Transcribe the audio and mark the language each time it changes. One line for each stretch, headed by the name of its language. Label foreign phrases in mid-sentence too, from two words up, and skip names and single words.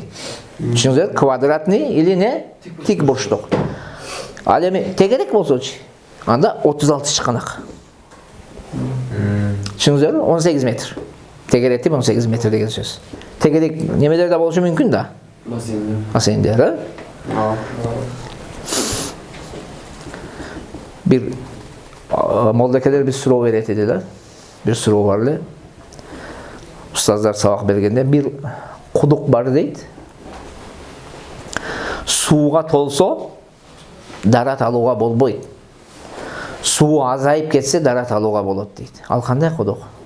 Kyrgyz: Түшүнүңүздөр,
Russian: квадратный или
Kyrgyz: тик бурчтук. Ал эми тегерек болсочу, анда 36 чыканак. Түшүнүңүздөр, 18 метр. Тегеретип 18 метр деген сөз. Тегерек немелер да болушу мүмкүн да. Бассейндер, Bir молдакелер bir суроо берет эди. Bir суроо бар эле. Устаздар сабак бергенде bir кудук бар дейт. Сууга толсо дарат алууга болбойт. Суу азайып кетсе дарат алууга болот дейт. Ал кандай кудук?